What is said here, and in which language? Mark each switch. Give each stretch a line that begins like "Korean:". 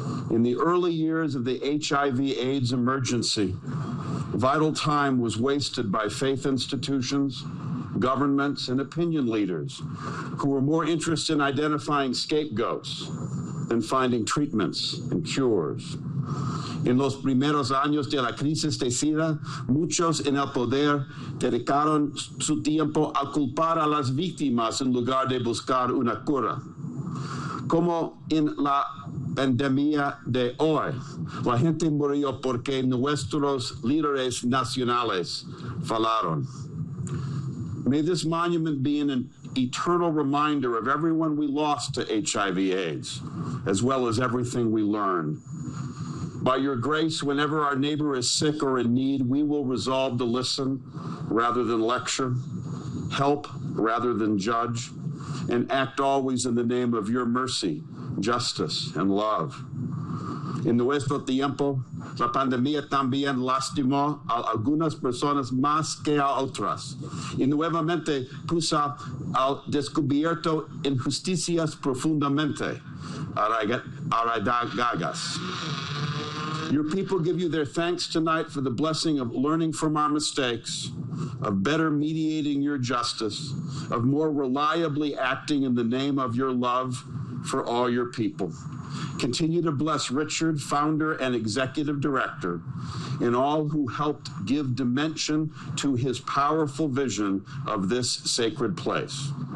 English: In the early years of the HIV/AIDS emergency, vital time was wasted by faith institutions, governments, and opinion leaders who were more interested in identifying scapegoats than finding treatments and cures.
Spanish: En los primeros años de la crisis de SIDA, muchos en el poder dedicaron su tiempo a culpar a las víctimas en lugar de buscar una cura. Como en la pandemia de hoy, la gente murió porque nuestros líderes nacionales fallaron.
English: May this monument be an eternal reminder of everyone we lost to HIV/AIDS, as well as everything we learned. By your grace, whenever our neighbor is sick or in need, we will resolve to listen rather than lecture, help rather than judge, and act always in the name of your mercy, justice, and love.
Spanish: En nuestro tiempo, la pandemia también lastimó a algunas personas más que a otras, y nuevamente puso al descubierto injusticias profundamente arraigadas.
English: Your people give you their thanks tonight for the blessing of learning from our mistakes, of better mediating your justice, of more reliably acting in the name of your love for all your people. Continue to bless Richard, founder and executive director, and all who helped give dimension to his powerful vision of this sacred place.